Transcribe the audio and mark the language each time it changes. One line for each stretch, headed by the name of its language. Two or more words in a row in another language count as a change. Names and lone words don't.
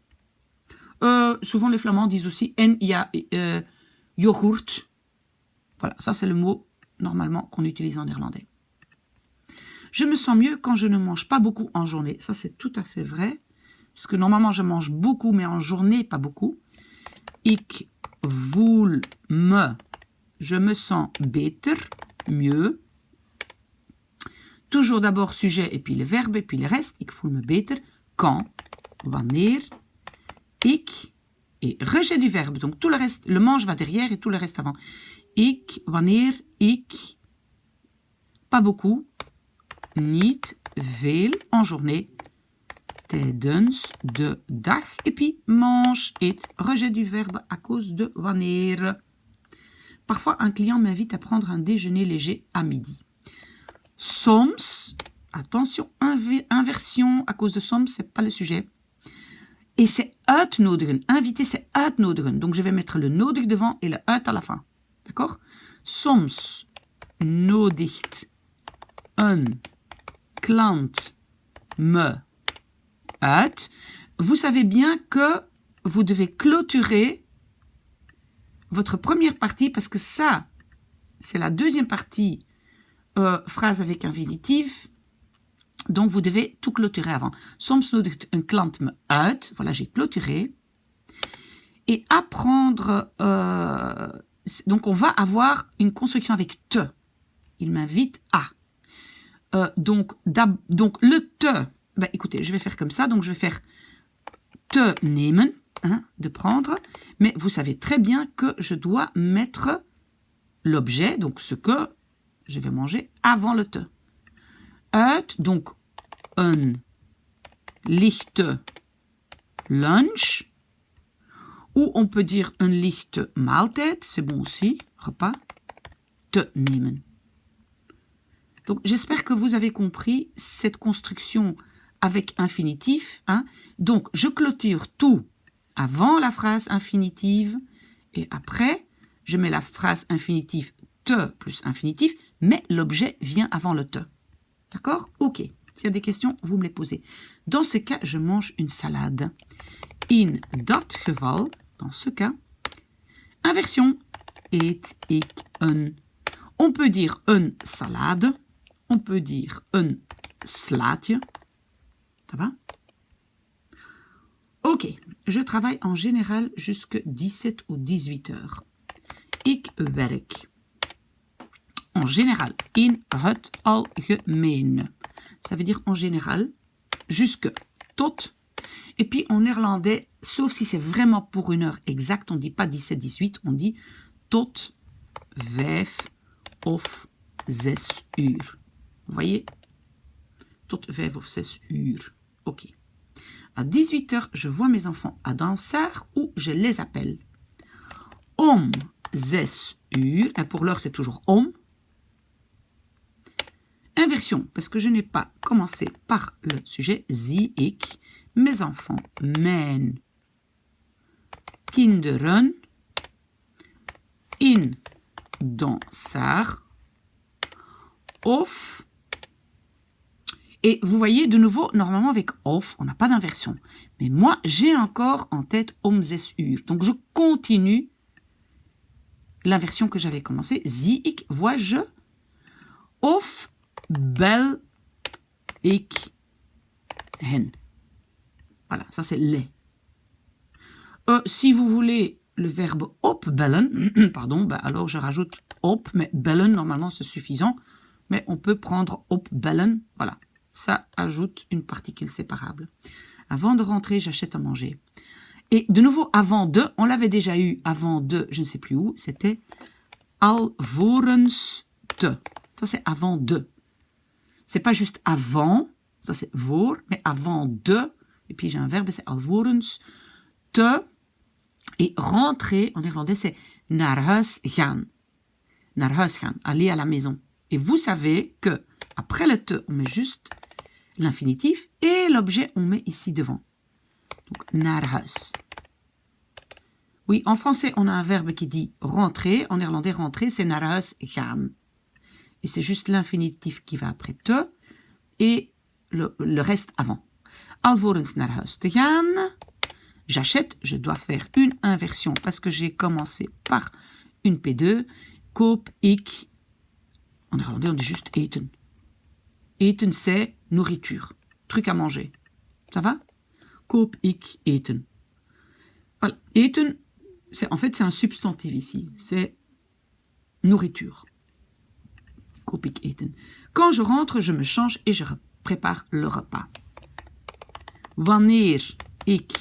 French: Souvent les Flamands disent aussi en yoghurt. Voilà, ça c'est le mot normalement qu'on utilise en néerlandais. Je me sens mieux quand je ne mange pas beaucoup en journée. Ça c'est tout à fait vrai. Parce que normalement je mange beaucoup, mais en journée pas beaucoup.
Dutch: Ik voel me.
French: Je me sens beter, mieux. Toujours d'abord sujet et puis le verbe et puis le reste.
Dutch: Ik voel me beter. Quand, wanneer, ik
French: et rejet du verbe. Donc tout le reste, le mange va derrière et tout le reste avant.
Dutch: Ik, wanneer, ik,
French: pas beaucoup,
Dutch: niet veel
French: en journée,
Dutch: tijdens de dag.
French: Et puis mange, eet, rejet du verbe à cause de wanneer. Parfois, un client m'invite à prendre un déjeuner léger à midi. Soms, attention, inversion à cause de soms, c'est pas le sujet. Et c'est uitnodigen. Inviter, c'est uitnodigen. Donc, je vais mettre le nodig devant et le uit à la fin. D'accord?
Dutch: Soms nodigt een klant me uit.
French: Vous savez bien que vous devez clôturer votre première partie parce que ça, c'est la deuxième partie, phrase avec infinitif. Donc, vous devez tout clôturer avant.
Dutch: Soms nodigt een klant me uit.
French: Voilà, j'ai clôturé. Et apprendre... donc, on va avoir une construction avec te. Il m'invite à. Donc, le te... Ben, écoutez, je vais faire comme ça. Donc, je vais faire
Dutch: te nemen,
French: hein, de prendre. Mais vous savez très bien que je dois mettre l'objet, donc ce que je vais manger, avant le te.
Dutch: Uit, donc een lichte lunch,
French: ou on peut dire
Dutch: een lichte maaltijd,
French: c'est bon aussi, repas,
Dutch: te nemen.
French: Donc j'espère que vous avez compris cette construction avec infinitif. Hein. Donc je clôture tout avant la phrase infinitive, et après je mets la phrase infinitive te plus infinitif, mais l'objet vient avant le te. D'accord? Ok. S'il y a des questions, vous me les posez. Dans ce cas, je mange une salade.
Dutch: In dat geval,
French: dans ce cas, inversion.
Dutch: Eet ik een.
French: On peut dire
Dutch: een salade.
French: On peut dire
Dutch: een slaatje.
French: Ça va? Ok. Je travaille en général jusqu'à 17 ou 18 heures.
Dutch: Ik werk.
French: En général,
Dutch: in het algemeen.
French: Ça veut dire en général, jusque, tot. Et puis en néerlandais, sauf si c'est vraiment pour une heure exacte, on ne dit pas 17-18, on dit
Dutch: tot 5 of 6 uur.
French: Vous voyez?
Dutch: Tot 5 of 6 uur.
French: Ok. À 18 heures, je vois mes enfants à Dansaert ou je les appelle.
Dutch: Om 6 uur,
French: et pour l'heure c'est toujours om. Inversion, parce que je n'ai pas commencé par le sujet. Sie, ik, mes enfants,
Dutch: mijn kinderen, in, dans, Saar, of.
French: Et vous voyez, de nouveau, normalement avec of, on n'a pas d'inversion. Mais moi, j'ai encore en tête
Dutch: om 6 uur.
French: Donc, je continue l'inversion que j'avais commencée.
Dutch: Zie ik, vois-je, of bel ik hen.
French: Voilà, ça c'est les. Si vous voulez le verbe opbellen, pardon, bah alors je rajoute op, mais bellen, normalement c'est suffisant. Mais on peut prendre opbellen, voilà. Ça ajoute une particule séparable. Avant de rentrer, j'achète à manger. Et de nouveau, avant de, on l'avait déjà eu, avant de, je ne sais plus où, c'était
Dutch: alvorens de.
French: Ça, c'est avant de. C'est pas juste avant, ça c'est voor, mais avant de. Et puis j'ai un verbe, c'est
Dutch: alvorens te.
French: Et rentrer, en néerlandais, c'est
Dutch: naar huis gaan. Naar huis gaan,
French: aller à la maison. Et vous savez que, après le te, on met juste l'infinitif et l'objet, on met ici devant. Donc,
Dutch: naar huis.
French: Oui, en français, on a un verbe qui dit rentrer. En néerlandais, rentrer, c'est
Dutch: naar huis gaan.
French: Et c'est juste l'infinitif qui va après te et le reste avant.
Dutch: Alvorens naar huis te gaan.
French: J'achète, je dois faire une inversion parce que j'ai commencé par une P2.
Dutch: Koop ik.
French: En néerlandais, on dit juste eten. Eten, c'est nourriture, truc à manger. Ça va?
Dutch: Koop ik eten. Voilà.
French: Eten, en fait, c'est un substantif ici. C'est nourriture.
Dutch: Koop ik eten.
French: Quand je rentre, je me change et je prépare le repas.
Dutch: Wanneer ik.